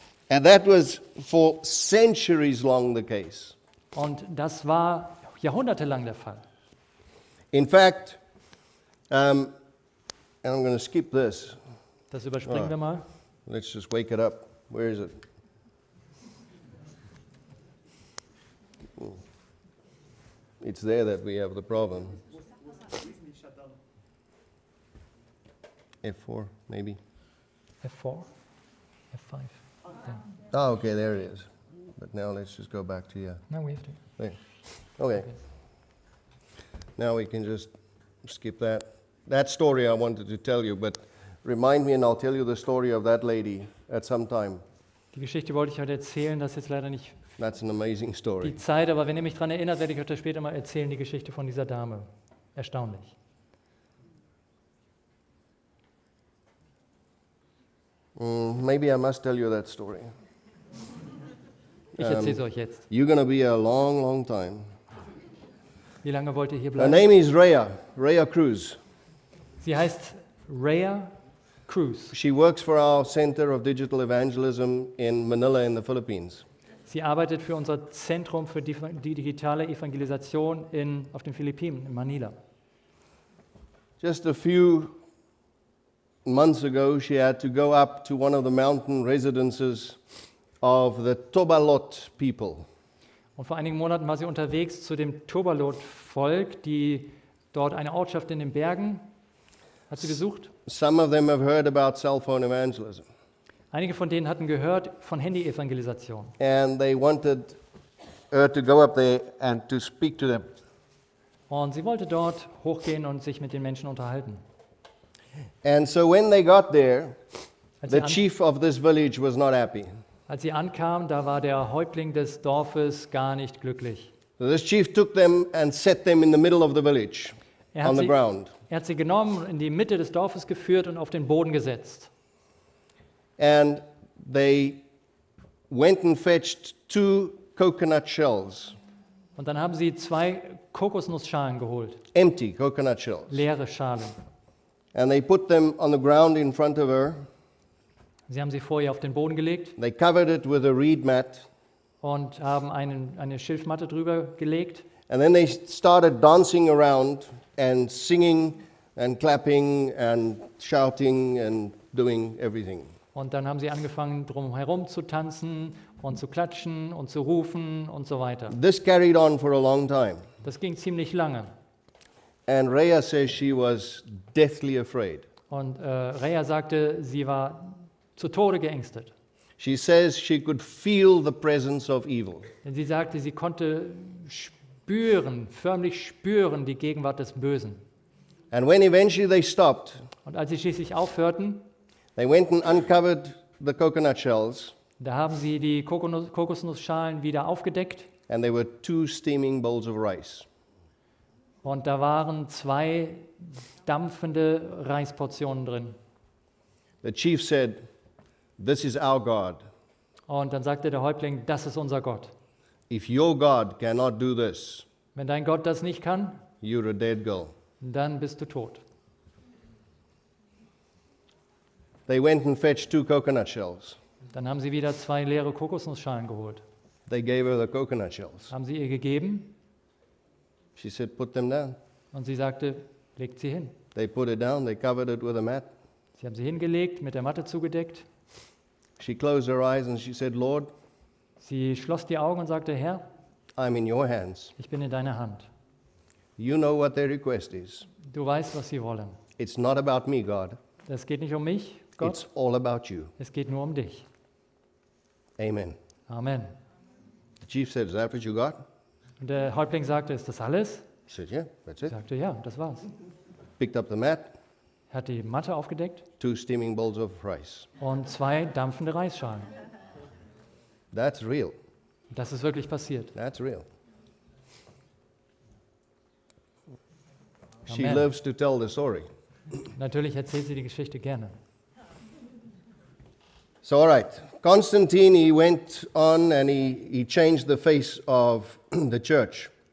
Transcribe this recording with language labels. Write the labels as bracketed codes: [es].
[en] And that was for centuries long the case. [de] Und das war jahrhundertelang der Fall. [en] In fact, and I'm going to skip this. [de] Das überspringen wir mal. [en] Let's just wake it up. Where is it? It's there that we have the problem. F4, maybe. F4, F5. Yeah. Oh, okay, there it is. But now let's just go back to No, we have to. there. Okay. Now we can just skip that. That story I wanted to tell you, but remind me and I'll tell you the story of that lady at some time. [de] Die Geschichte wollte ich heute erzählen, das ist jetzt leider nicht [en] That's an amazing story. [de] die Zeit, aber wenn ihr mich daran erinnert, werde ich euch später mal erzählen, die Geschichte von dieser Dame. Erstaunlich. [en] Maybe I must tell you that story. [de] Ich erzähle es euch jetzt. [en] You're going to be a long, long time. [de] Wie lange wollt ihr hier [en] Her [de] bleiben? [en] name is Rhea Cruz. [de] Sie heißt Rhea Cruz. [en] She works for our Center of Digital Evangelism in Manila in the Philippines. [de] Sie arbeitet für unser Zentrum für die digitale Evangelisation auf den Philippinen, in Manila. [en] Just a few months ago, she had to go up to one of the mountain residences of the Tobalot people. [de] Und vor einigen Monaten war sie unterwegs zu dem Tobalot-Volk, die dort eine Ortschaft in den Bergen hat sie besucht. [en] Some of them have heard about cell phone evangelism. [de] Einige von denen hatten gehört von Handy-Evangelisation. [en] And they wanted her to go up there and to speak to them. [de] Und sie wollte dort hochgehen und sich mit den Menschen unterhalten. [en] And so when they got there, [de] Als [en] the [de] sie, [en] chief of this village was not happy. [de] als sie ankam, da war der Häuptling des Dorfes gar nicht glücklich. [en] So this chief took them and set them in the middle of the village [de] Er [en] on the [de] hat, [en] ground. [de] er hat sie genommen, in die Mitte des Dorfes geführt und auf den Boden gesetzt. [en] And they went and fetched 2 coconut shells, [de] Und dann haben sie 2 Kokosnussschalen geholt, [en] empty coconut shells. [de] leere Schalen. [en] And they put them on the ground in front of her. [de] Sie haben sie vor ihr auf den Boden gelegt [en] They covered it with a reed mat. [de] und haben eine Schilfmatte drüber gelegt. [en] And then they started dancing around and singing and clapping and shouting and doing everything. [de] Und dann haben sie angefangen, drumherum zu tanzen und zu klatschen und zu rufen und so weiter. [en] This carried on for a long time. [de] Das ging ziemlich lange. [en] And Rhea says she was deathly afraid. [de] Und Rhea sagte, sie war zu Tode geängstet. [en] She says she could feel the presence of evil. [de] Denn sie sagte, sie konnte förmlich spüren die Gegenwart des Bösen. [en] And when eventually they stopped, [de] Und als sie schließlich aufhörten, [en] they went and uncovered the coconut shells, [de] da haben sie die Kokosnussschalen wieder aufgedeckt. [en] and there were 2 steaming bowls of rice. [de] Und da waren 2 dampfende Reisportionen drin. [en] The chief said, "This is our God. [de] Und dann sagte der Häuptling, das ist unser Gott. [en] If your God cannot do this, [de] Wenn dein Gott das nicht kann, [en] you're a dead girl." [de] dann bist du tot. [en] They went and fetched 2 coconut shells. [de] Dann haben sie wieder 2 leere Kokosnussschalen geholt. [en] They gave her the coconut shells. [de] Haben sie ihr gegeben [en] She said, "Put them down." [de] und sie sagte, legt sie hin. [en] They put it down, they covered it with a mat. [de] Sie haben sie hingelegt, mit der Matte zugedeckt. [en] She closed her eyes and she said, "Lord, [de] Sie schloss die Augen und sagte, Herr, [en] I'm in your hands. [de] ich bin in deiner Hand. [en] You know what their request is. [de] Du weißt, was sie wollen. [en] It's not about me, God. [de] Es geht nicht um mich, Gott, [en] It's all about you." [de] es geht nur um dich. [en] Amen. [de] Amen. [en] The chief said, "Is that what you got?" [de] Und der Häuptling sagte, ist das alles? [en] He said, "Yeah, that's [de] Er [en] it." [de] sagte, ja, das war's. [en] Picked up the mat, [de] Er hat die Matte aufgedeckt [en] 2 steaming bowls of rice. [de] und 2 dampfende Reisschalen. [en] That's real. [de] Das ist wirklich passiert. [en] That's real. She Amen. loves to tell the story. [de] Natürlich erzählt sie die Geschichte gerne. [en] So, all right. Constantine, he went on and he changed the face of the church.